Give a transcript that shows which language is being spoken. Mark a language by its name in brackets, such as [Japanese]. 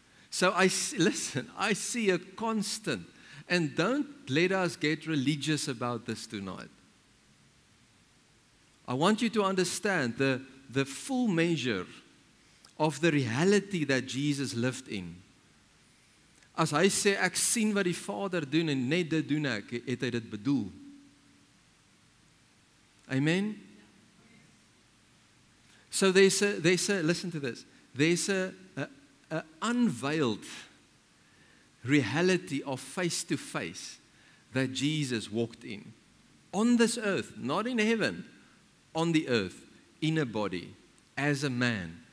[English] So I see a constant, and don't let us get religious about this tonight. I want you to understand the full measure of the reality that Jesus lived in. [Afrikaans] As hy sê, ek sien wat die Vader doen en net dit doen ek, het hy dit bedoel. [English] Amen? So there's a listen to this, there's a unveiled reality of face-to-face that Jesus walked in. On this earth, not in heaven, on the earth, in a body, as a man.